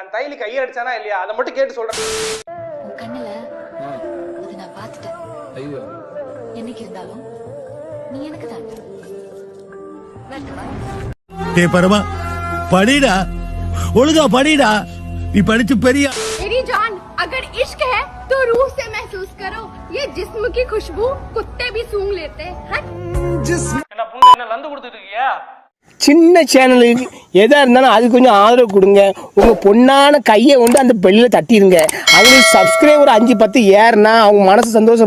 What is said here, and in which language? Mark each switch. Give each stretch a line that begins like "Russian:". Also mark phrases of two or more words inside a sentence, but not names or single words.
Tamil: அந்த தைலி கையை அடிச்சானா இல்லையா அதை மட்டும் கேட்டு சொல்றேன். கண்ணுல அது நான் பார்த்துட்டேன். ஐயோ என்னைக்கு இருந்தாலும் நீ எனக்கு தான். டே பரமா படிடா, ஒழுங்கா படிடா, நீ படிச்சு பெரிய.
Hindi: मेरी जान अगर इश्क है तो रूह से महसूस करो. ये जिस्म की खुशबू कुत्ते भी सूंघ लेते हैं.
Tamil: என்ன புண்ணு என்ன லந்து கொடுத்துட்டு இருக்கியா? சின்ன சேனலுக்கு எதா இருந்தாலும் அது கொஞ்சம் ஆதரவு கொடுங்க. உங்க பொண்ணான கையை கொண்டு அந்த பெல்லில் தட்டிடுங்க. அவங்களுக்கு சப்ஸ்கிரைபர் 5-10 ஏறுனா அவங்க மனசு சந்தோஷம்.